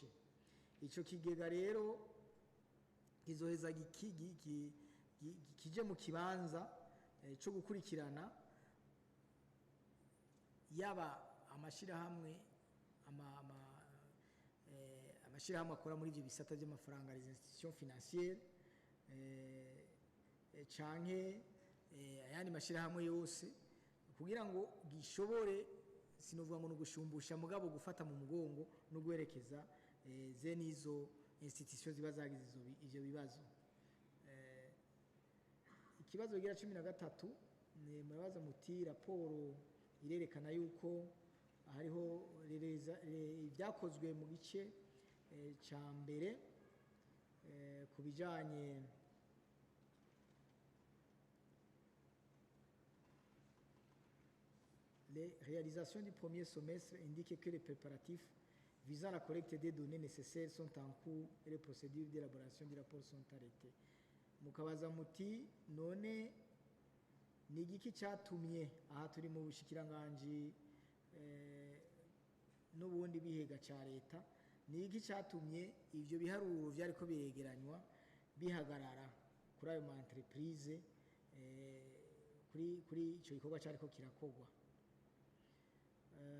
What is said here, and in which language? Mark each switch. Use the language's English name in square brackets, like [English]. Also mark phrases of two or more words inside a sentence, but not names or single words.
[Rundi] Ico kigega rero kizoheza kije mu kibanza cyo gukurikirana yaba amashirahamwe amashirahamwe akora muri ivyo bisata by'amafaranga, [French] les institutions financières, [Rundi] canke ayandi mashirahamwe yose kugira ngo gishobore sinovuga ngo nugushumbusha mugabo gufata mu mugongo no guherekeza zene izo institutions ziba zagize ivyo bibazo. Ikibazo gira 13 murabaza muti raporo irerekana yuko hariho ibyakozwe mu gice ca mbere kubijanye [French] les réalisations du premier semestre indiquent que les préparatifs visant la collecte des données nécessaires sont en cours et les procédures d'élaboration du rapport sont arrêtées. [Rundi] Mukabaza muti none ni igiki cyatumye aha turi mu bushikiranganje n'ubundi bihega ca leta, ni igiki cyatumye ivyo biharuro vyariko biregeranywa bihagarara kuri ayo ma entreprise kuri ico gikorwa cyariko kirakogwa.